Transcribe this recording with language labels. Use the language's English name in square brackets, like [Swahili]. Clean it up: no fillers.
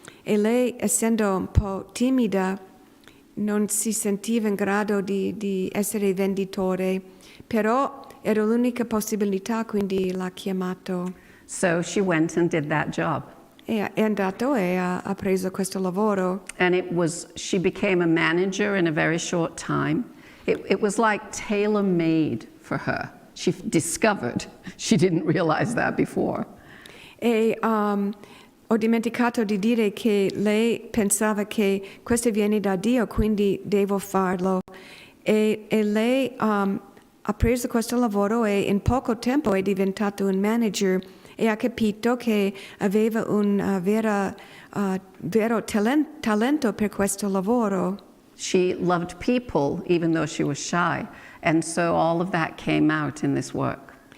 [Italian] E lei, essendo un po' timida, non si sentiva in grado di essere venditore, però era l'unica possibilità, quindi l'ha chiamato. [English] So she went and did that job. [Italian] E è andato e ha preso questo lavoro. [English] And she became a manager in a very short time. It was like tailor-made for her. She discovered. She didn't realize that before. [Italian] E ho dimenticato di dire che lei pensava che questo viene da Dio, quindi devo farlo. E lei ha preso questo lavoro e in poco tempo è diventato un manager e ha capito che aveva un vero talento per questo lavoro. [English] She loved people even though she was shy. And so all of that came out in this work.